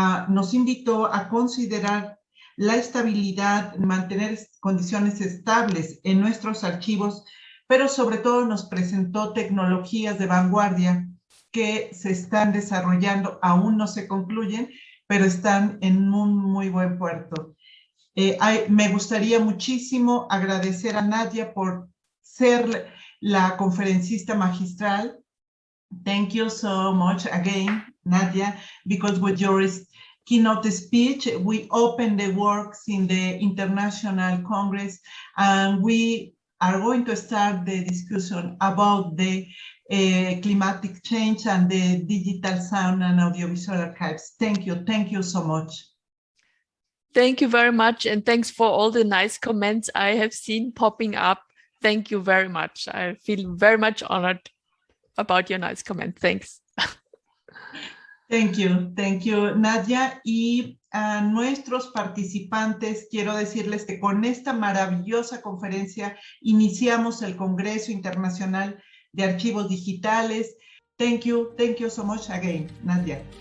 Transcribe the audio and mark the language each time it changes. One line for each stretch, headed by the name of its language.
Spanish: Nos invitó a considerar la estabilidad, mantener condiciones estables en nuestros archivos, pero sobre todo nos presentó tecnologías de vanguardia que se están desarrollando, aún no se concluyen, pero están en un muy buen puerto. Me gustaría muchísimo agradecer a Nadja por ser la conferencista magistral.
English: Thank you so much again, Nadja, because with your keynote speech, we opened the works in the International Congress, and we are going to start the discussion about the climatic change and the digital sound and audiovisual archives. Thank you so much. Thank you very much, and thanks for all the nice comments I have seen popping up. Thank you very much. I feel very much honored about your nice comment. Thanks. Thank you, Nadja.
Spanish: Y a nuestros participantes quiero decirles que con esta maravillosa conferencia iniciamos el Congreso Internacional de Archivos Digitales.
English: Thank you so much again, Nadja.